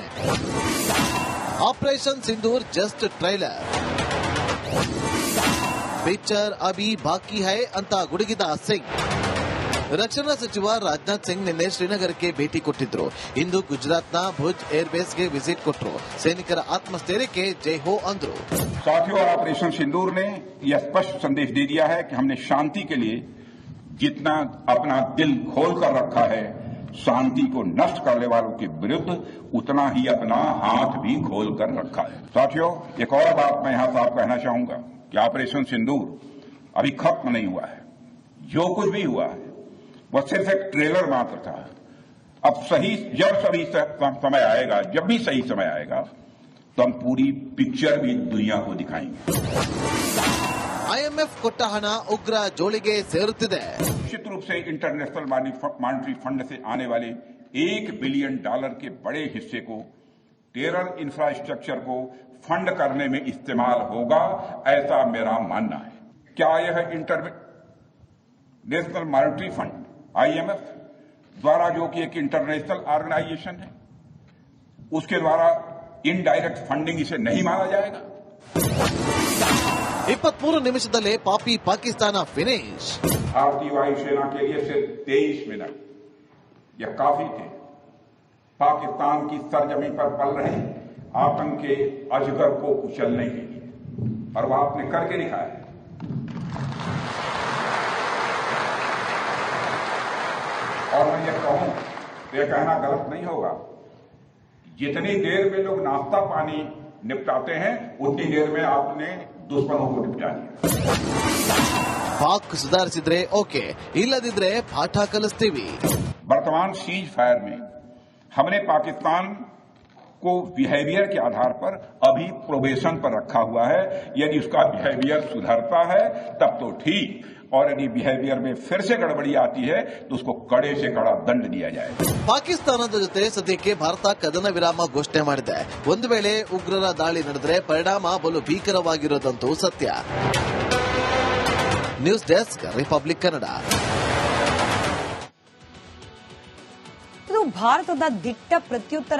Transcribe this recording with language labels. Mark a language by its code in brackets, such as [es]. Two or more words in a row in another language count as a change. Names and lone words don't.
[kn] ಆಪರೇಷನ್ ಸಿಂಧೂರ್ [en] just trailer, [hi] पिक्चर अभी बाकी है [kn] ಅಂತ ಗುಡುಗಿದ ಸಿಂಗ್. ರಕ್ಷಣಾ ಸಚಿವ ರಾಜನಾಥ್ ಸಿಂಗ್ ನಿನ್ನೆ ಶ್ರೀನಗರಕ್ಕೆ ಭೇಟಿ ಕೊಟ್ಟಿದ್ರು. ಇಂದು ಗುಜರಾತ್ನ ಭುಜ್ ಏರ್ಬೇಸ್ಗೆ ವಿಸಿಟ್ ಕೊಟ್ಟರು. ಸೈನಿಕರ ಆತ್ಮಸ್ಥೈರ್ಯಕ್ಕೆ [hi] जय हो अंदरू। साथियों, ऑपरेशन सिंदूर ने यह स्पष्ट संदेश दे दिया है कि हमने शांति के लिए जितना अपना दिल खोल कर रखा है, शांति को नष्ट करने वालों के विरुद्ध उतना ही अपना हाथ भी खोल कर रखा है। साथियों, एक और बात मैं यहां साफ कहना चाहूंगा कि ऑपरेशन सिंदूर अभी खत्म नहीं हुआ है। जो कुछ भी हुआ है वह सिर्फ एक ट्रेलर मात्र था। अब जब भी सही समय आएगा तो हम पूरी पिक्चर भी दुनिया को दिखाएंगे। [kn] IMF ಕೊಟ್ಟ ಹಣ ಉಗ್ರ ಜೋಳಿಗೆ ಸೇರುತ್ತಿದೆ. [hi] निश्चित रूप से इंटरनेशनल मॉनिटरी फंड से आने वाले $1 बिलियन के बड़े हिस्से को [en] terror infrastructure [hi] को फंड करने में इस्तेमाल होगा, ऐसा मेरा मानना है। क्या यह इंटरनेशनल मॉनिटरी फंड IMF द्वारा, जो कि एक [en] international organisation [hi] है, उसके द्वारा [en] indirect funding [hi] इसे नहीं माना जाएगा? [kn] 23 ನಿಮಿಷದಲ್ಲೇ ಪಾಪಿ ಪಾಕಿಸ್ತಾನ ಫಿನಿಶ್. [hi] भारतीय वायुसेना के लिए सिर्फ 23 मिनट यह काफी थे पाकिस्तान की सरजमीन पर पल रहे आतंक के अजगर को कुचलने के लिए, और वह आपने करके दिखाया है। और मैं ये कहूं, यह कहना गलत नहीं होगा, जितनी देर में लोग नाश्ता पानी निपटाते हैं उतनी देर में आपने दुश्मनों को निपटा दिया। [kn] ಪಾಕ್ ಸುಧಾರಿಸಿದ್ರೆ ಓಕೆ, ಇಲ್ಲದಿದ್ರೆ ಪಾಠ ಕಲಿಸ್ತೀವಿ. [hi] वर्तमान [en] cease fire [hi] में हमने पाकिस्तान को बिहेवियर के आधार पर अभी प्रोबेशन पर रखा हुआ है। यदि उसका बिहेवियर सुधरता है तब तो ठीक, और यदि बिहेवियर में फिर से गड़बड़ी आती है तो उसको कड़े से कड़ा दंड दिया जाए। [kn] ಪಾಕಿಸ್ತಾನದ ಜೊತೆ ಸದ್ಯಕ್ಕೆ ಭಾರತ ಕದನ ವಿರಾಮ ಘೋಷಣೆ ಮಾಡಿದೆ. ಒಂದು ವೇಳೆ ಉಗ್ರರ ದಾಳಿ ನಡೆದರೆ ಪರಿಣಾಮ ಬಲು ಭೀಕರವಾಗಿರೋದಂತೂ ಸತ್ಯ. [en] news desk, ರಿಪಬ್ಲಿಕ್ ಕನ್ನಡ. [kn] ಇದು ಭಾರತದ ದಿಟ್ಟ ಪ್ರತ್ಯುತ್ತರ.